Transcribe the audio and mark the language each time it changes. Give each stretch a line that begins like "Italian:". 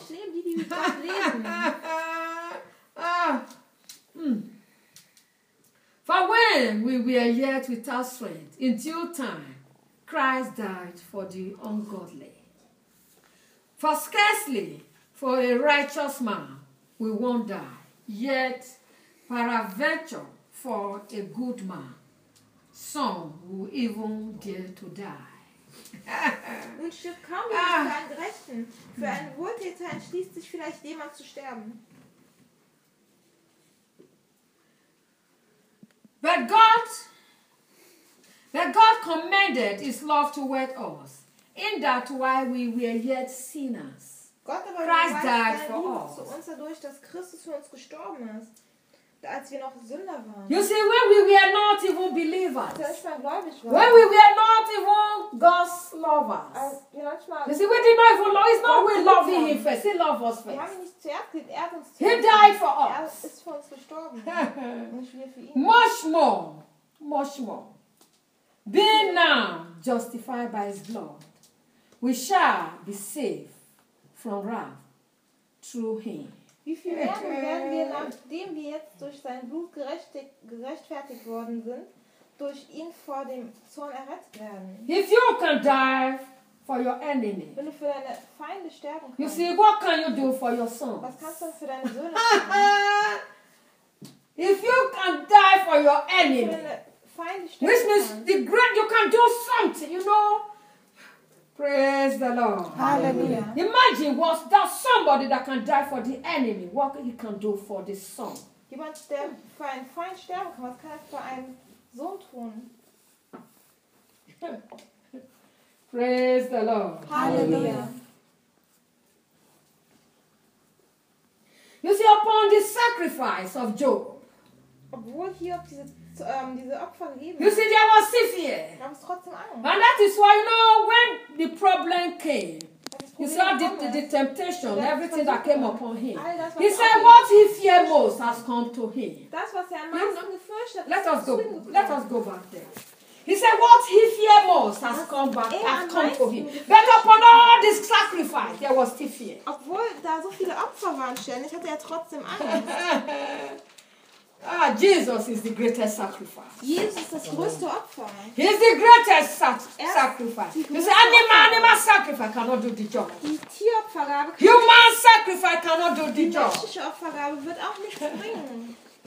German: Leben, die mit Gott leben.
English: For when we were yet without strength, in due time, Christ died for the ungodly. For scarcely for a righteous man will one die, yet peradventure for a good man. Some who even dare to die.
German: Nun stirbt kaum jemand für einen Gerechten. Für einen Wohltäter entschließt sich vielleicht jemand zu sterben.
English: But God commended his love toward us, in that while we were yet sinners, Christ died for us.
German: Zu uns dadurch, dass Christus für uns gestorben ist. Als wir noch Sünder waren.
English: You see, when we were not even believers,
German: war.
English: When we were not even God's lovers, you see, we did not even love. It's not God we love him first; he loved us first.
German: Wir haben ihn nicht zuerst, er uns
English: he died for us.
German: Er ist für uns gestorben.
English: Much more, being now justified by his blood, we shall be saved from wrath through him.
German: Wie viel Erben werden wir, nachdem wir jetzt durch sein Blut gerechtfertigt worden sind, durch ihn vor dem Zorn errettet werden?
English: If you can die for your enemy.
German: Wenn du für deine Feinde sterben kannst.
English: You see, what can you do for your sons?
German: Was kannst du für deine Söhne tun?
English: If you can die for your enemy, which means the great, you can do something, you know. Praise the Lord. Hallelujah. Imagine what that somebody that can die for the enemy, what he can do for the son.
German: Jemand, der für einen Feind sterben kann, was kann er für einen Sohn tun?
English: Praise the Lord. Hallelujah. You see, upon the sacrifice of Job,
German: obwohl Hiob diese Opfer gegeben.
English: You see, there was sincere.
German: Gab es trotzdem Angst.
English: And that is why, you know, when the problem came, you saw the temptation, everything that came upon him. He said, what he feared most has come to him.
German: Das, was er am meisten gefürchtet.
English: Let us go back there. He said, what he feared most has come back, has come to him. But upon all this sacrifice, there was still fear.
German: Obwohl da so viele Opfer waren, ständig hatte er trotzdem Angst.
English: Ah, Jesus is the greatest sacrifice.
German: Jesus ist das größte Opfer.
English: He is the greatest sacrifice. You see, animal sacrifice cannot do the job.
German: Die Tieropfergabe.
English: Human sacrifice cannot do the job.
German: Die menschliche Opfergabe wird auch nichts bringen.